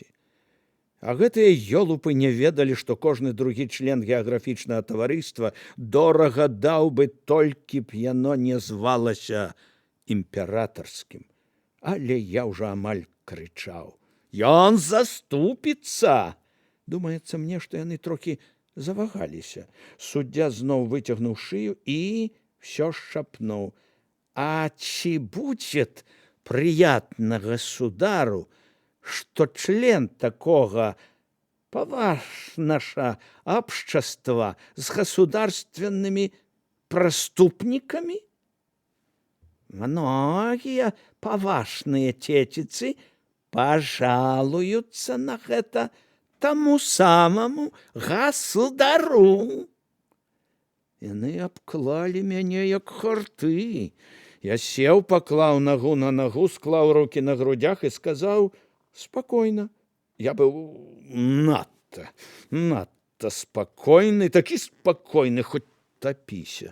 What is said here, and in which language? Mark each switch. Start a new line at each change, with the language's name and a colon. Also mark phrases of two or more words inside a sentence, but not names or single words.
Belarusian: А гэтыя ёлупы не ведалі, што кожны другі член геаграфічнага таварыства дорага даў бы, толькі б яно не звалася імператарскім. Але я ўжо амаль крычаў: «Ён заступіцца!» Думаецца мне, што яны трохі завагаліся. Суддзя зноў выцягнуў шыю і всё шапнуў:
Russian: «А чи будет приятно государу, что член такого поважного общества с государственными преступниками? Многие поважные тетицы пожалуются на это тому самому государу».
Belarusian: Яны абклалі мяне як харты. Я сеў, паклаў нагу на нагу, склаў рукі на грудях і сказаў спакойна. Я быў надта спакойны, такі спакойны, хоць тапіся.